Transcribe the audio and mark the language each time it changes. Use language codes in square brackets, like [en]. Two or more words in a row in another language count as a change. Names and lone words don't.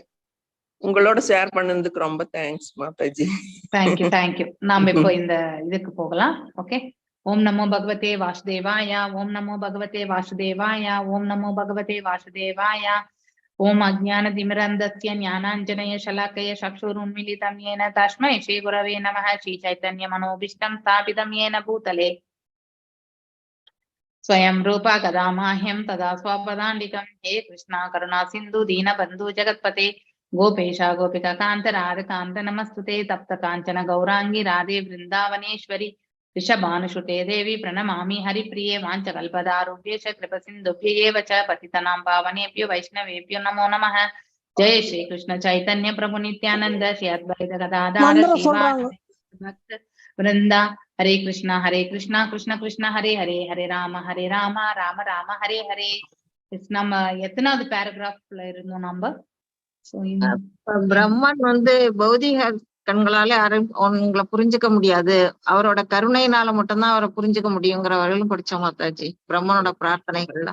[ta] உங்களோட ஷேர் பண்ணதுக்கு ரொம்ப தேங்க்ஸ் மாதாஜி. தேங்க்யூ. நாம இப்போ இந்த இதுக்கு போகலாம். ஓகே. [sa] ॐ नमो भगवते वासुदेवाय, ॐ नमो भगवते वासुदेवाय, ॐ नमो भगवते वासुदेवाय. ॐ अज्ञान तिमिरान्धस्य ज्ञानाञ्जन शलाकया चक्षुरुन्मीलितं येन तस्मै श्री गुरवे नमः. श्री चैतन्य मनोऽभीष्टं स्थापितं येन भूतले स्वयं रूपः कदा मह्यं ददाति स्वपदान्तिकम्. हे कृष्ण करुणा सिन्धो दीनबन्धो जगत्पते गोपेशा गोपिका कांत राध कांत नमस्तुते तप्त कांचन गौरांगी राधे वृंदावनेश्वरी ऋषभानुषुते देवी प्रणमामि हरिप्रिये वाञ्छकल्पदारुभ्यश्च कृपसिन्धुभ्येव च पतितनां पावनेभ्यो वैष्णवेभ्यो नमो नमः. जय श्री कृष्ण चैतन्य प्रभु नित्यानन्द श्री अद्वैत गदाधर [ta] மந்திரம் [sa] ஸ்ரீவாச [ta] சொல்றாங்க. [sa] भक्त वृन्द. हरे कृष्ण कृष्ण कृष्ण हरे हरे हरे राम राम राम हरे हरे. [ta] நம்ம எத்தனாவது பேராகிராஃப்ல இருந்தோம் நம்ம? பிரம்மன் வந்து பௌதிக கண்களால உங்களை புரிஞ்சுக்க முடியாது, அவரோட கருணையினால மட்டும்தான் அவரை புரிஞ்சுக்க முடியுங்கிற வரையிலும் படிச்சோம் மாதாஜி பிரம்மனோட பிரார்த்தனைகள்ல.